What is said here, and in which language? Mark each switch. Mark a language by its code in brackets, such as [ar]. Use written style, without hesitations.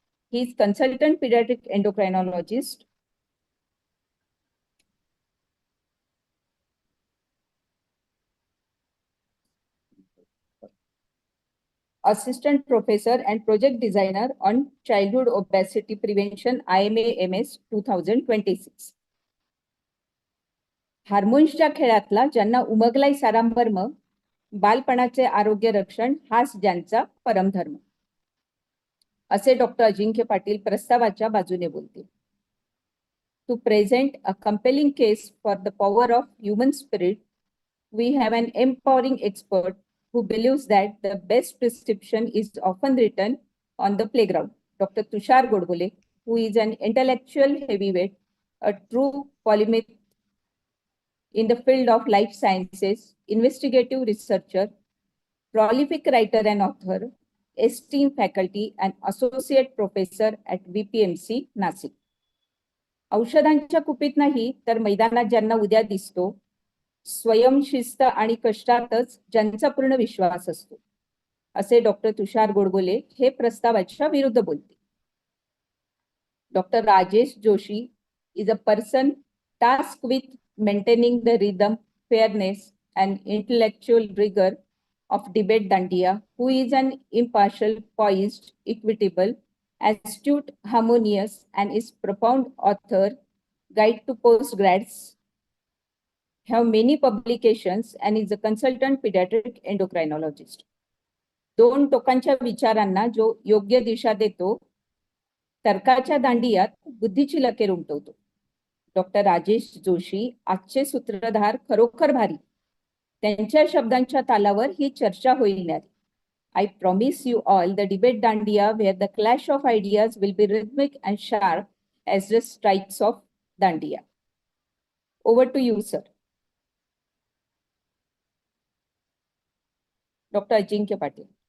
[en] He is consultant pediatric endocrinologist, assistant professor and project designer on childhood obesity prevention IMA-MS 2026. [mr] हार्मोन्सच्या खेळातला ज्यांना उमगलाय सारामर्म, बालपणाचे आरोग्य रक्षण हाच ज्यांचा परमधर्म, असे डॉक्टर अजिंक्य पाटील प्रस्तावाच्या बाजूने बोलतील. [en] To present a compelling case for the power of human spirit, we have an empowering expert who believes that the best prescription is often written on the playground. Dr. Tushar Godbole, who is an intellectual heavyweight, a true polymath in the field of life sciences, investigative researcher, prolific writer and author, esteemed faculty and associate professor at VPMC, Nasik. [mr] औषधांच्या कुपीत नाही तर मैदानात ज्यांना उद्या दिसतो, स्वयंशिस्त आणि कष्टातच ज्यांचा पूर्ण विश्वास असतो, असे डॉक्टर तुषार गोडबोले हे प्रस्तावाच्या विरुद्ध बोलतील. [en] Doctor Rajesh Joshi is a person tasked with maintaining the rhythm, fairness, and intellectual rigor of Debate-Dandiya, who is an impartial, poised, equitable, astute, harmonious, and is profound author, guide to postgrads, have many publications, and is a consultant pediatric endocrinologist. [mr] दोन टोकांच्या विचारांना जो योग्य दिशा देतो, तर्काच्या दांडियात बुद्धीची लकेर उमटवतो. Doctor Rajesh Joshi आजचे सूत्रधार खरोखर भारी. त्यांच्या शब्दांच्या तालावर ही चर्चा होईल न्यारी. [en] I promise you all the debate Dandiya where the clash of ideas will be rhythmic and sharp as the strikes of Dandiya. Over to you, sir. Dr. Ajinkya Patil.